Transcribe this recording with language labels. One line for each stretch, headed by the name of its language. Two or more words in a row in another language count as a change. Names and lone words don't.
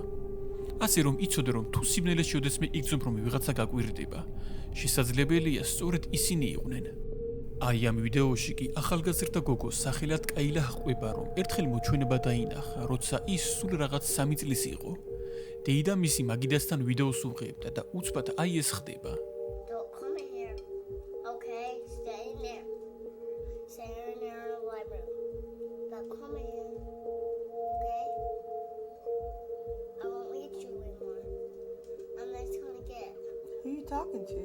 Georgian: ასე რომ იცოდე, რომ თუ სიბნელეს შევდესმე იგრძნობ, რომ ვიღაცა გაკვირდება, შესაძლებელია სწორედ ისინი იყვნენ. აი ამ ვიდეოში კი ახალგაზრდა გოგო სახელად კაილა ჰყვება, რომ ერთხელ მოჩვენება დაინახა, როცა ის სულ რაღაც 3 წლის იყო. დეიდა მისი მაგიდასთან ვიდეოს უღებდა და უცბად აი ეს ხდება.
English: Don't come in here. Okay, stay in there. Stay in there in the library. Don't come in here. Okay? I won't let you anymore. I'm not gonna get. Who you talking to?